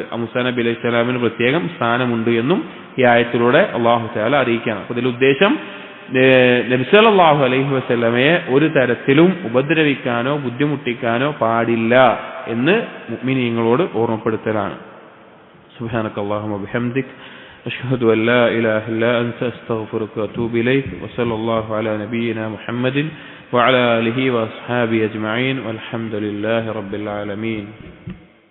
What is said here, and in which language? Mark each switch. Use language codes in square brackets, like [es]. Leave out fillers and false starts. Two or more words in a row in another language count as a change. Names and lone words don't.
[ml] ആ മൂസാ നബി അലൈഹിസ്സലാമിന് പ്രത്യേകം സ്ഥാനമുണ്ട് എന്നും ഈ ആയത്തിലൂടെ അല്ലാഹു തആല അറിയിക്കുകയാണ്. അപ്പോൾ ഇതിൽ ഉദ്ദേശം നബി സല്ലല്ലാഹു അലൈഹി വസല്ലമയെ ഒരു തരത്തിലും ഉപദ്രവിക്കാനോ ബുദ്ധിമുട്ടിക്കാനോ പാടില്ല എന്ന് മുഅ്മിനീങ്ങളോട് ഓർമ്മപ്പെടുത്തലാണ്. [ar] سبحانك اللهم وبحمدك أشهد أن لا إله إلا أنت أستغفرك وأتوب إليك وصلى الله على نبينا محمد وعلى آله وأصحابه أجمعين والحمد لله رب العالمين.